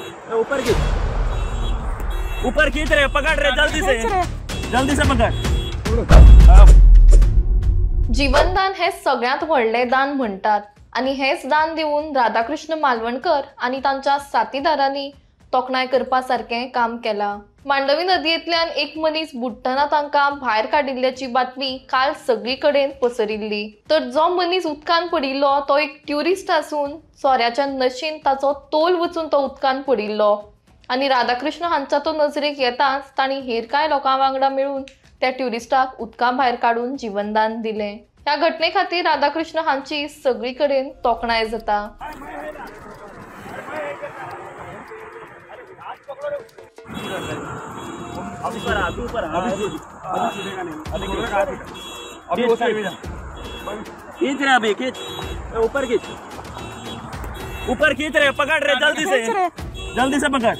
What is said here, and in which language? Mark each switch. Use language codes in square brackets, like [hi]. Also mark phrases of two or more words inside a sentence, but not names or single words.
[hi] ऊपर खींच रहे, पकड़ रहे, जल्दी से पकड़। [kok] जीवनदान हे सगळ्यात व्हडले दान म्हणतात आणि हेच दान दिवून राधाकृष्ण मालवणकर आणि तांच्या साथीदारांनी तोखणाय करपासारखे काम केला। मांडवी नदयेंतल्यान एक मनीस बुडटना तांकां भायर काडिल्ल्याची बातमी काल सगळीकडेन पसरिल्ली। तर जो मनीस उदकान पडिल्लो तो एक ट्युरिस्ट आसून सोऱ्याच्या नशेन ताचो तोल वचून तो उदकान पडिल्लो आणि राधाकृष्ण हांच्या तो नजरेक येताच तांणी हेर कांय लोकां वांगडा मेळून त्या ट्युरिस्टाक उदका भायर काडून जीवनदान दिले। ह्या घटने खातीर राधाकृष्ण हांची सगळीकडेन तोखणाय जाता। [hi] खींच रहे, अभी खींच, ऊपर खींच रहे, पकड़ रहे, जल्दी से पकड़।